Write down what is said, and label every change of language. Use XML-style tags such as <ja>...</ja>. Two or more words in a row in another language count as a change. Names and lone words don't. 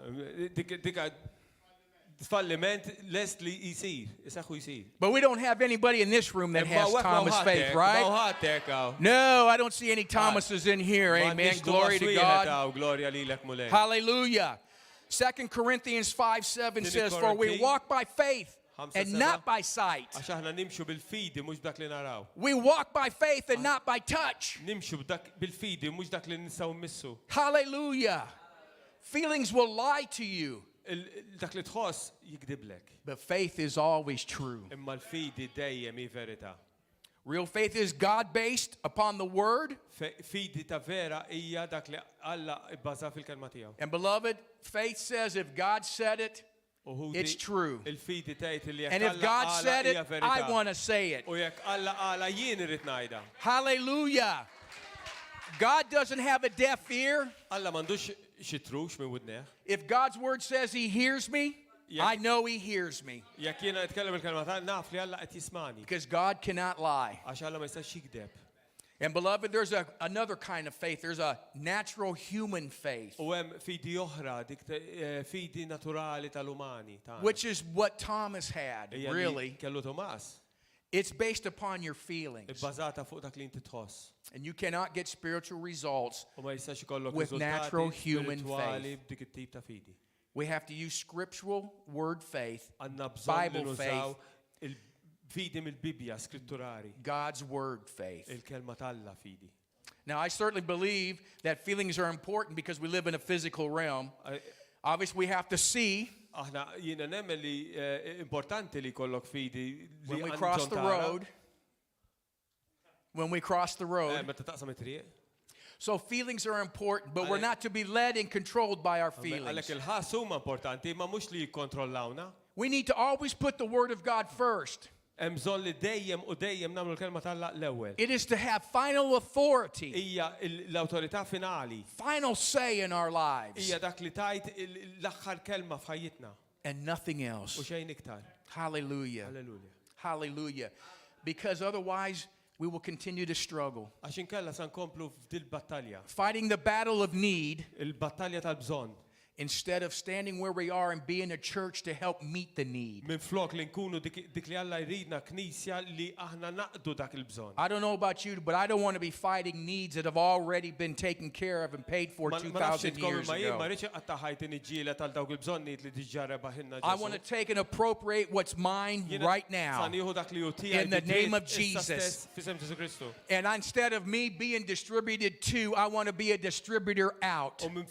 <en>But we don't have anybody in this room that has Thomas faith, right? No, I don't see any Thomases in here. Amen. Glory to God. Hallelujah. 2 Corinthians 5:7 says, for we walk by faith and not by sight.</en> <mt>Għax aħna nimxu bil-fidi mhux dak li naraw.</mt> <en>We walk by faith and not by touch.</en> <mt>Nimxu bil-fidi mhux dak li nistgħu mmissu.</mt> <en>Hallelujah. Feelings will lie to you.</en> <mt>Dak li tħoss jikdiblek.</mt> <en>But faith is always true.</en> <mt>Imma l-fidi dejjem hi verità.</mt> <en>Real faith is God-based upon the Word.</en> <mt>Fidi ta' vera hija dak li Alla bbaża fil-kelma tiegħu.</mt> <en>And beloved, faith says if God said it, it's true.</en> <mt>Il-fidi tgħid li</mt> <en>And if God said it, I want to say it.</en> <mt>U jekk Alla qala jien irid ngħidha.</mt> <en>Hallelujah. God doesn't have a deaf ear.</en> <mt>Alla m'għandux xi trux minn widneħ.</mt> <en>If God's word says he hears me, I know he hears me.</en> <mt>Jekk jiena nitkellem il-kelma ta' naf li Alla qed jismani.</mt> <en>Because God cannot lie.</en> <mt>Għax Alla ma jistax jikdeb.</mt> <en>And beloved, there's another kind of faith. There's a natural human faith.</en> <mt>U hemm fidi oħra, dik fidi naturali tal-umani tagħna.</mt> <en>Which is what Thomas had, really.</en> <mt>Kellu Tomas.</mt> <en>It's based upon your feelings.</en> <mt>Ibbażata fuq dak li inti tħoss.</mt> <en>And you cannot get spiritual results</en> <mt>U ma jistax ikollok</mt> <en>with natural human</en> <mt>spirituali</mt> <en>faith.</en> <mt>b'dik it-tip ta' fidi.</mt> <en>We have to use scriptural word faith,</en> <mt>Għandna bżonn</mt> <en>Bible</en> <mt>nużaw</mt> <en>faith,</en> <mt>il-fidi mill-Bibja skritturali.</mt> <en>God's word faith.</en> <mt>Il-kelma tal-Alla fidi.</mt> <en>Now, I certainly believe that feelings are important because we live in a physical realm. Obviously, we have to see.</en> <mt>Aħna jiena nemmen li importanti li jkollok fidi</mt> <en>When we cross the road. When we cross the road.</en> <mt>Meta taqsam it-triq.</mt> <en>So feelings are important, but we're not to be led and controlled by our feelings.</en> <mt>Għalhekk il-ħass huma importanti, ma mhux li jikkontrollawna.</mt> <en>We need to always put the word of God first.</en> <mt>Hemm bżonn li dejjem u dejjem nagħmlu l-kelma tal-Alla l-ewwel.</mt> <en>It is to have final authority.</en> <mt>Hija l-awtorità finali.</mt> <en>Final say in our lives.</en> <mt>Hija dak li tajt l-aħħar kelma f'ħajjitna.</mt> <en>And nothing else.</en> <mt>U xejn iktar.</mt> <en>Hallelujah. Hallelujah. Hallelujah. Because otherwise we will continue to struggle.</en> <mt>Għax inkella se nkomplu f'dil battalja.</mt> <en>Fighting the battle of need.</en> <mt>Il-battalja tal-bżonn.</mt> <en>Instead of standing where we are and being a church to help meet the need.</en> <mt>Min flok li nkunu dik li Alla jridna knisja li aħna naqdu dak il-bżonn.</mt> <en>I don't know about you, but I don't want to be fighting needs that have already been taken care of and paid for 2,000 years ago. I want to take and appropriate what's mine right now in the name of Jesus. And instead of me being distributed to, I want to be a distributor out.</en>